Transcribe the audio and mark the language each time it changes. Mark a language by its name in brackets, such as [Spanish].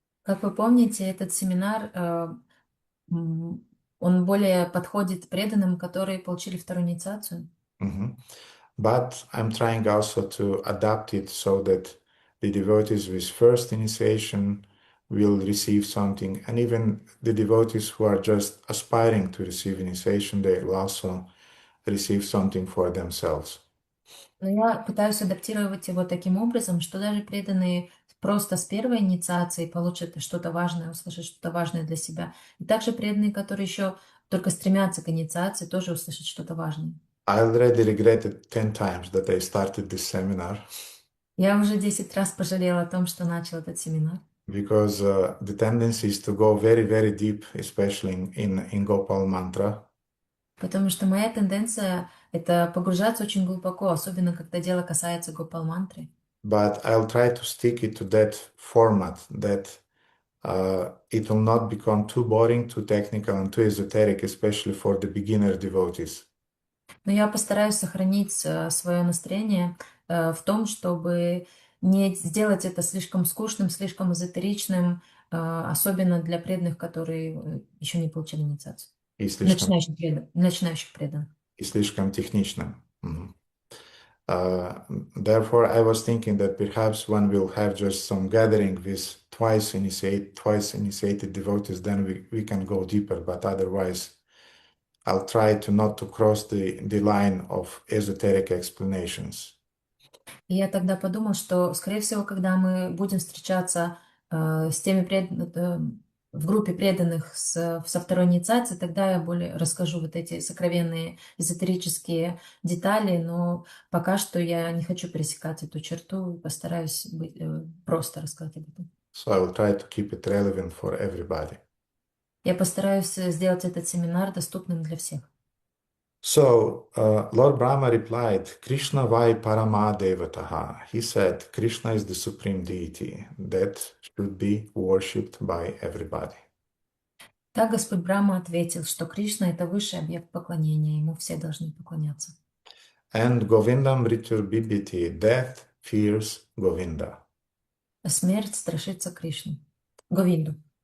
[Russian] Как вы помните, этот семинар, он более подходит преданным, которые получили вторую инициацию. Mhm. [English] But I'm trying also to adapt it so that the devotees with first initiation will receive something, and even the devotees who are just aspiring to receive initiation, they will also receive something for themselves. [Russian] Но я пытаюсь адаптировать его таким образом, что даже преданные просто с первой инициации получат что-то важное, услышат что-то важное для себя. И также преданные, которые еще только стремятся к инициации, тоже услышат что-то важное. [English] I already regretted 10 times that I started this seminar [Russian] Я уже 10 раз пожалела о том, что начал этот семинар, [English] because the tendency is to go very, very deep, especially in Gopal mantra. [Russian] потому что моя тенденция — это погружаться очень глубоко, особенно когда дело касается гопал-мантры. [English] But I'll try to stick it to that format that it will not become too boring, too technical, and too esoteric, especially for the beginner devotees. [Russian] Но я постараюсь сохранить свое настроение в том, чтобы не сделать это слишком скучным, слишком эзотеричным, особенно для преданных, которые еще не получили инициацию. И слишком, Начинающих преданных. и слишком техничным. Мгм. [English] Therefore, I was thinking that perhaps one will have just some gathering with twice initiated devotees, then we can go deeper. But otherwise, I'll try to not to cross the line of esoteric explanations. [Russian] И я тогда подумал, что, скорее всего, когда мы будем встречаться с теми в группе преданных со второй инициацией, тогда я более расскажу вот эти сокровенные эзотерические детали, но пока что я не хочу пересекать эту черту, постараюсь просто рассказать об этом. [English] So I will try to keep it relevant for everybody. [Russian] Я постараюсь сделать этот семинар доступным для всех. [English] So Lord Brahma replied, [Sanskrit] Krishna vai parama devataha. [English] He said, Krishna is the supreme deity that should be worshipped by everybody. [Russian] Так Господь Брахма ответил, что Кришна — это высший объект поклонения, ему все должны поклоняться. [English] And [Sanskrit] Govindam Ritur Bibhiti, [English] death fears Govinda. [Russian] Смерть страшится Кришны, Говинду.